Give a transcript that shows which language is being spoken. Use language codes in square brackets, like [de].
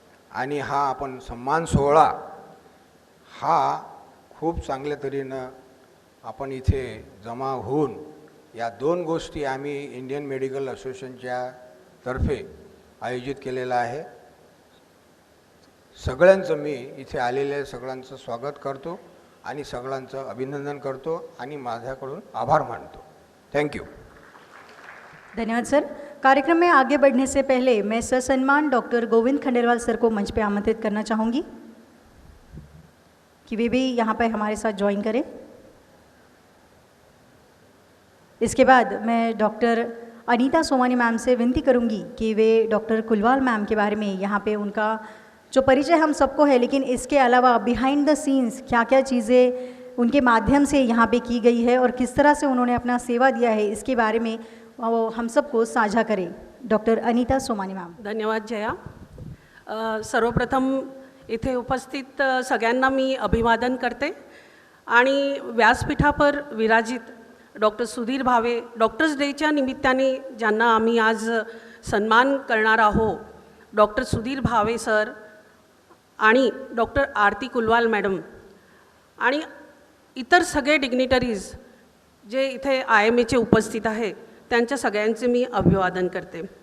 [mr] आणि हा आपण सन्मान सोहळा हा खूप चांगल्या तऱ्हेनं आपण इथे जमा होऊन या 2 गोष्टी आम्ही इंडियन मेडिकल असोसिएशनच्या तर्फे आयोजित केलेला आहे. सगळ्यांचं मी इथे आलेल्या सगळ्यांचं स्वागत करतो आणि सगळ्यांचं अभिनंदन करतो आणि माझ्याकडून आभार मानतो. [en] Thank you. [hi] धन्यवाद सर. कार्यक्रम में आगे बढ़ने से पहले मैं ससम्मान डॉक्टर गोविंद खंडेलवाल सर को मंच पे आमंत्रित करना चाहूँगी कि वे भी यहाँ पर हमारे साथ ज्वाइन करें. इसके बाद मैं डॉक्टर अनीता सोमानी मैम से विनती करूँगी कि वे डॉक्टर कुलवाल मैम के बारे में यहाँ पे उनका जो परिचय हम सबको है, लेकिन इसके अलावा बिहाइंड द सीन्स क्या क्या चीज़ें उनके माध्यम से यहाँ पे की गई है और किस तरह से उन्होंने अपना सेवा दिया है, इसके बारे में वो हम सबको साझा करें. Doctor Anita Somani ma'am. [mr] धन्यवाद जया. सर्वप्रथम इथे उपस्थित सगळ्यांना मी अभिवादन करते आणि व्यासपीठावर विराजित डॉक्टर सुधीर भावे डॉक्टर्स डेच्या निमित्ताने ज्यांना आम्ही आज सन्मान करणार आहोत, डॉक्टर सुधीर भावे सर आणि डॉक्टर आरती कुलवाल मॅडम आणि इतर सगळे डिग्निटरीज जे इथे IMAचे उपस्थित आहे त्यांच्या सगळ्यांचे मी अभिवादन करते.